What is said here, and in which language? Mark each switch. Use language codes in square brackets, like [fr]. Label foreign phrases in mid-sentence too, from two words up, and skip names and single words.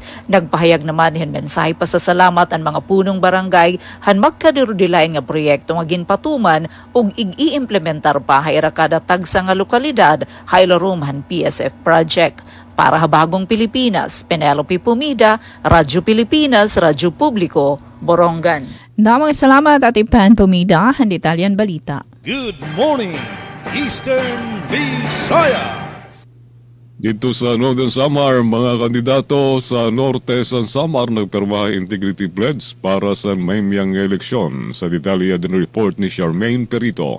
[war] Nagpahayag naman hin mensahe pasasalamat ang mga punong barangay han magkadirudilay nga proyekto nga ginpatuman ug i-implementar pa hayra kada tagsa nga lokal Haylaruman PSF Project. Para Habagong Pilipinas, Penelope Pumida, Radyo Pilipinas, Radyo Publiko, Borongan. Damang salamat at Ipan Pumida, ang Italian Balita. [en] Good morning, Eastern Visayas! [war] Dito sa Northern Samar, mga kandidato sa Norte San Samar nagpermahay [en] integrity pledge [war] para sa maymayang eleksyon. Sa detalye din report ni Charmaine Perito.